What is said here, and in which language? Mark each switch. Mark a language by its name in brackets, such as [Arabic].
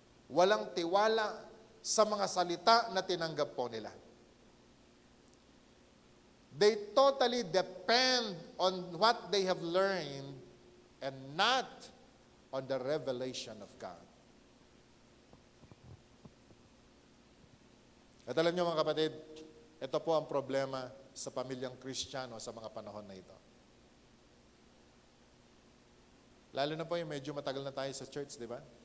[Filipino] Walang tiwala sa mga salita na tinanggap po nila. [English] They totally depend on what they have learned and not on the revelation of God. [Filipino] At alam niyo mga kapatid, ito po ang problema sa pamilyang Kristiyano sa mga panahon na ito. Lalo na po yung medyo matagal na tayo sa church, di ba?